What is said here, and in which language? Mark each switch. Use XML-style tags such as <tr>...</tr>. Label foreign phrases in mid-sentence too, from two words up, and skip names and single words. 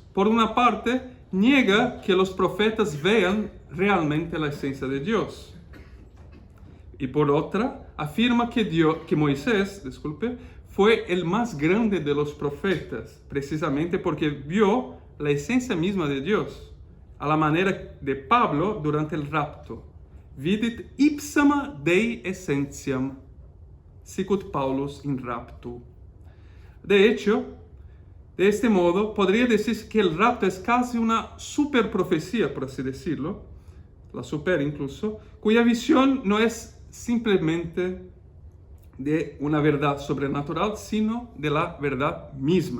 <es>Por una parte, niega que los profetas vean realmente la esencia de Dios. Y por otra, afirma que Moisés, fue el más grande de los profetas, precisamente porque vio la esencia misma de Dios, a la manera de Pablo durante el rapto.</es> <la>Vidit ipsama Dei essentiam, sicut Paulus in raptu.</la> <es>De hecho, de este modo, podría decirse que el rapto es casi una superprofecía, por así decirlo, la super incluso, cuya visión no es simplemente de una verdad sobrenatural, sino de la verdad misma.</es>